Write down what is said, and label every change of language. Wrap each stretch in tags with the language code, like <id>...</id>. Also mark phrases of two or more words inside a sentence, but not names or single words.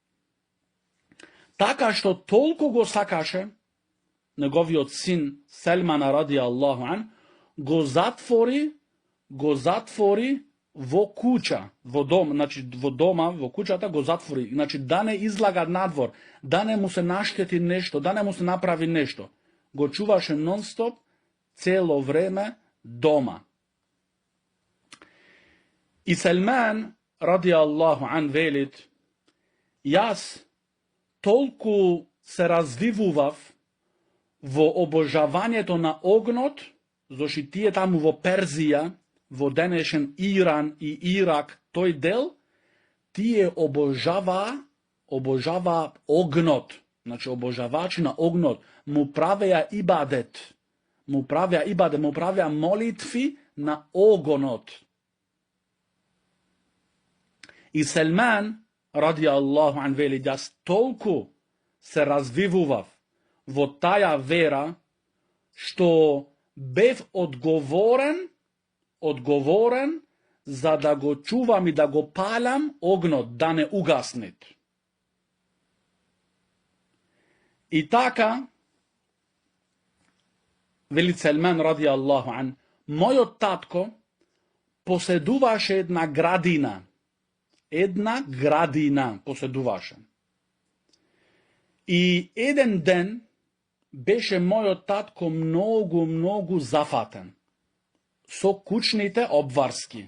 <mk>Така што толку го сакаше неговиот син Салман</mk> <ar>رضي الله عنه,</ar> <mk>го затвори во куќа, во дом, значи во дома, во куќата го затвори, значи да не излага надвор, да не му се наштети нешто, да не му се направи нешто. Го чуваше нон-стоп цело време дома. И Селман,</mk> <ar>رضي الله عنه,</ar> <mk>велит, јас толку се развивував во обожавањето на огнот, зашто тие таму во Перзија, во денешен Иран и Ирак, тој дел, тие обожава огнот. Значи, обожавачи на огнот му правеа ибадет. Му правеа молитви на огнот. И Селман,</mk> <ar>رضي الله عنه,</ar> <mk>вели, јас толку се развивував во таја вера, што бев одговорен за да го чувам и да го палам огнот, да не угаснет. И така, вели Селман,</mk> <ar>رضي الله عنه,</ar> <mk>мојот татко поседуваше една градина поседуваше. И еден ден беше мојот татко многу зафатен со кучните обврски.</mk>